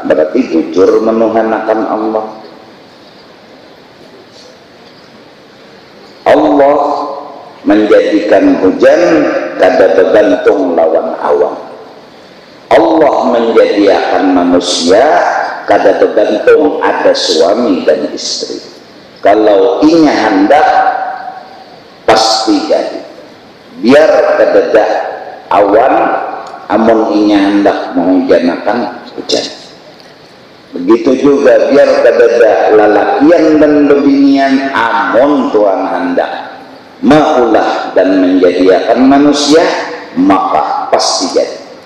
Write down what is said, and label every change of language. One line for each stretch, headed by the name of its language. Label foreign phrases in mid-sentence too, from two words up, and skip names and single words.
Banjar: Berarti jujur menuhanakan Allah. Allah menjadikan hujan kada bergantung lawan awan. Allah menjadikan manusia kada bergantung ada suami dan istri. Kalau inya hendak pasti jadi. Biar kada awan, amun inya hendak menghujanakan hujan. Begitu juga biar kada lalakian dan bebinian, amun Tuhan hendak maulah dan menjadikan manusia, maka pasti jadi.